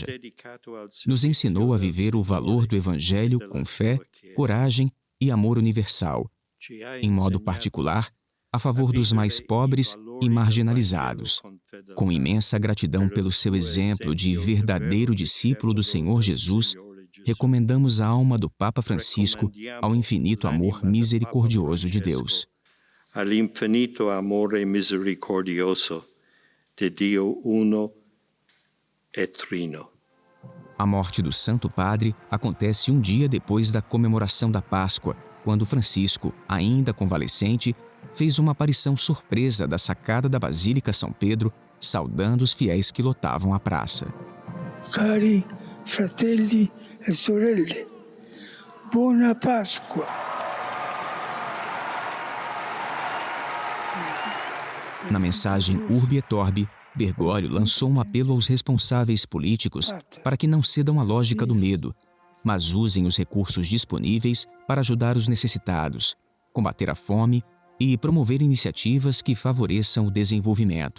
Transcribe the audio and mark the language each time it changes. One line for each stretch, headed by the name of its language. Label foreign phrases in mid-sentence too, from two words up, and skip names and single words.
Portuguese: Nos ensinou a viver o valor do Evangelho com fé, coragem e amor universal, em modo particular, a favor dos mais pobres e marginalizados. Com imensa gratidão pelo seu exemplo de verdadeiro discípulo do Senhor Jesus, recomendamos a alma do Papa Francisco ao infinito amor misericordioso de Deus.
Italian: All'infinito amore misericordioso de Dio uno e trino.
Portuguese: A morte do Santo Padre acontece um dia depois da comemoração da Páscoa, quando Francisco, ainda convalescente, fez uma aparição surpresa da sacada da Basílica São Pedro, saudando os fiéis que lotavam a praça.
Italian: Cari fratelli e sorelle, buona Páscoa.
Portuguese: Na mensagem Urbi et Orbi, Bergoglio lançou um apelo aos responsáveis políticos para que não cedam à lógica do medo, mas usem os recursos disponíveis para ajudar os necessitados, combater a fome e promover iniciativas que favoreçam o desenvolvimento.